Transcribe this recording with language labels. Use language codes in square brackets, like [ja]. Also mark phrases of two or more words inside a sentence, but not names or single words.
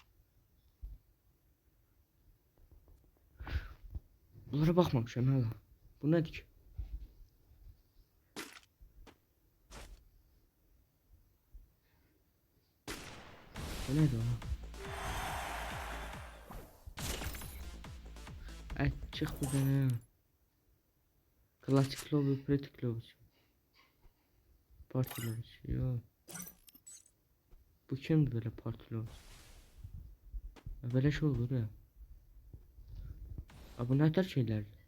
[az] Bunlara baxmamışam hələ. Bu nədir ki? Bu nədir o? Çıx buradan ha. Klasik lobby, pratik lobby. [tr] Parti lobby. Yok. [az] Bu kimdir böyle parti lobby? [tr] Böyle şey olur ya. Bu ne tür şeyler?